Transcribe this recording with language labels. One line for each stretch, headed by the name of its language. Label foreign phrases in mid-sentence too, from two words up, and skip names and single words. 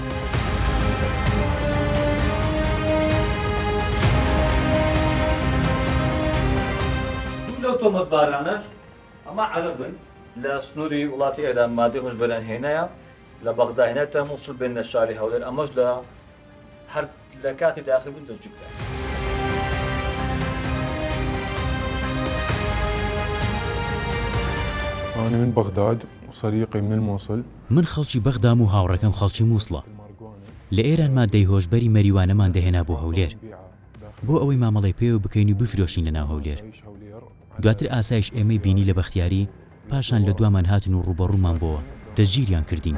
Central Kurdish: لەو تۆمەتبارانەش ئەمە عەرەبن لە سنووری وڵاتی ئێران مادەی هۆشبەران هێنایە لە بەغدا هێنێتە مووسڵ بێنە شاری هەولێر ئەمەش لە کاتی داخلبوون دەستگیرکرا
Arabic: أنا من بغداد وصديقي من الموصل
Central Kurdish: من خەڵکی بەغدام و هاوڕەکەم خەڵکی مووسڵە لە ئێران مادەی هۆشبەری مەریوانەمان دەهێنا بۆ هەولێر بۆ ئەوەی مامەڵی پێوە بکەین و بفرۆشین لە ناو هەولێر دواتر ئاسایش ئێمەی بینی لە بەختیاری پاشان لە دوامان هاتن و ڕوبەڕوومان بۆوە دەستگیریان کردین